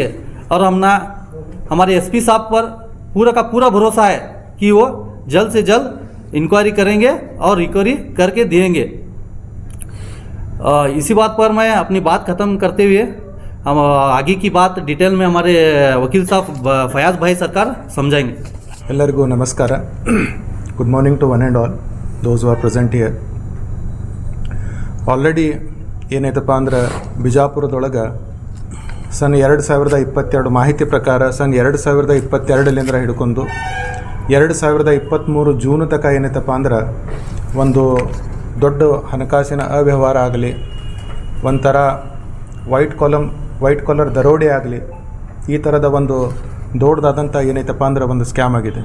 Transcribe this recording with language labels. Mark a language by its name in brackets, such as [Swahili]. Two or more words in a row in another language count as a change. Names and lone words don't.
[Hindi] और हमारे SP साहब पर पूरा का पूरा भरोसा है कि वो जल्द से जल्द इंक्वायरी करेंगे और रिकवरी करके देंगे। इसी बात पर मैं अपनी बात ख़त्म करते हुए हम आगे की बात डिटेल में हमारे वकील साहब फयाज भाई सरकार समझाएंगे। [Kannada] ಎಲ್ಲರಿಗೂ ನಮಸ್ಕಾರ. [English] good morning to one and all those who are present here. [Kannada] ಆಲ್ರೆಡಿ ಏನೈತಪ್ಪ ಅಂದ್ರೆ ಬಿಜಾಪುರದೊಳಗೆ ಸನ್ 2022 ಮಾಹಿತಿ ಪ್ರಕಾರ ಸನ್ 2022 ಹಿಡ್ಕೊಂಡು 2023 ಜೂನ್ ತನಕ ಏನೈತಪ್ಪ ಅಂದ್ರೆ ಒಂದು ದೊಡ್ಡ ಹಣಕಾಸಿನ ಅವ್ಯವಹಾರ ಆಗಲಿ, ಒಂಥರ [English] white collar [Kannada] ದರೋಡೆ ಆಗಲಿ, ಈ ಥರದ ಒಂದು ದೊಡ್ಡದಾದಂಥ ಏನೈತಪ್ಪ ಅಂದ್ರೆ ಒಂದು ಸ್ಕ್ಯಾಮ್ ಆಗಿದೆ.